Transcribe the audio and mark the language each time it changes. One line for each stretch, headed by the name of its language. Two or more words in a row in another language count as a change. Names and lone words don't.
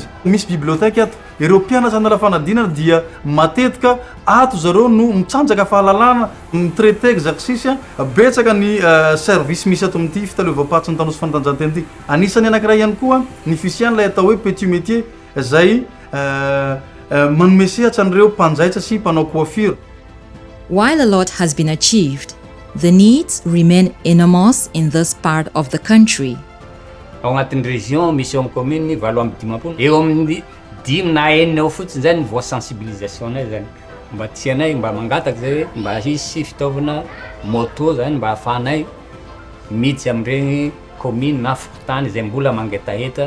Malagasy: Misy bibliotèque ato, ireo mpianatra na lafanadinana dia matetika ato zareo no mitsanjaka fahalalana, mitraité exercice betsaka ny service misy ato amin'ity fitaleovam-pahatsy ny tanora sy fanatanjahantena ity. Anisany anankiray ihany koa ny fisiany lay atao hoe
French: petit métier
Malagasy: zay manome sehatra an'ireo mpanjaitra sy mpanao coiffure.
English: While a lot has been achieved, the needs remain enormous in this part of the country.
Malagasy: Ao agnatin'ny région misy ao amin'ny commune 7 eo amin'ny 5 na 4 eo fotsiny zany voa sensibilisation nay zany mba tianay mba mangataka zay hoe mba hisy fitaovana moto zany mba ahafahanay miditsy amin'ireny commune na fokontany zay mbola mangetaheta.